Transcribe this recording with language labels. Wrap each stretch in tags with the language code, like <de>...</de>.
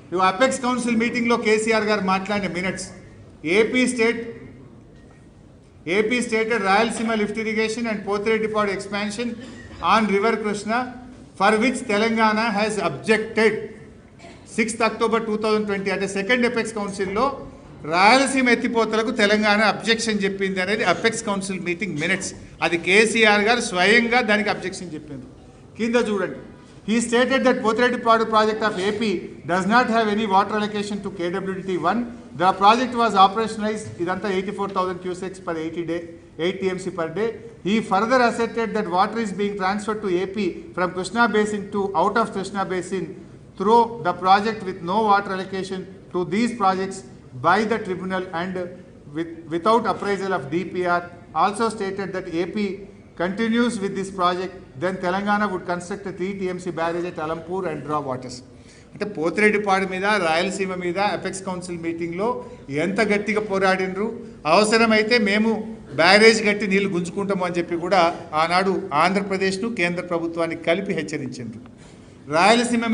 <te>Apex council మీటింగ్లో కేసీఆర్ గారు మాట్లాడిన minutes,</te> <en>AP stated Rayalaseema lift irrigation and Pothireddypadu expansion on river Krishna for which Telangana has objected</en> <te>6th October 2020 అంటే second apex కౌన్సిల్లో Rayalaseema ఎత్తిపోతలకు Telangana objection చెప్పింది అనేది అపెక్స్ కౌన్సిల్ మీటింగ్ మినిట్స్. అది కేసీఆర్ గారు స్వయంగా దానికి అబ్జెక్షన్ చెప్పింది. కింద చూడండి.</te> <en>He stated that Pothredipadu project of AP does not have any water allocation to KWDT1. The project was operationalized idanta 84,000 cusecs per 8 TMC per day. He further asserted that water is being transferred to AP from Krishna Basin to out of Krishna Basin through the project with no water allocation to these projects by the tribunal and without appraisal of DPR. Also stated that AP continues with this project, then Telangana would construct a 3 TMC barrage at Alampur and draw waters.</en> <te>అంటే పోతిరెడ్డిపాడు మీద, రాయలసీమ మీద apex council మీటింగ్లో ఎంత గట్టిగా పోరాడినరు. అవసరమైతే మేము barrage కట్టి నీళ్లు గుంజుకుంటాము అని చెప్పి కూడా ఆనాడు ఆంధ్రప్రదేశ్ను కేంద్ర ప్రభుత్వాన్ని కలిపి హెచ్చరించారు. రాయలసీమ మీద</te>